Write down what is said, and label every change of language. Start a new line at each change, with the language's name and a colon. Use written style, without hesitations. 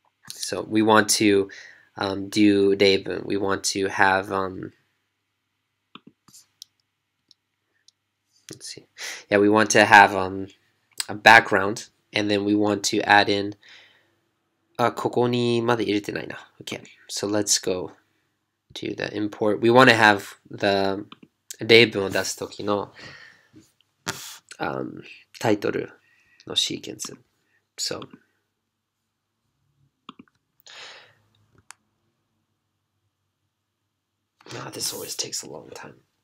English: So we want to do 例文. We want to have let's see. Yeah, we want to have a background and then we want to add in
Japanese: ここにまで入れてないな.
English: Okay, so let's go to the import. We want to have the
Japanese: 例文を出すときのタイトルのシーケンス.
English: So this always takes a long time.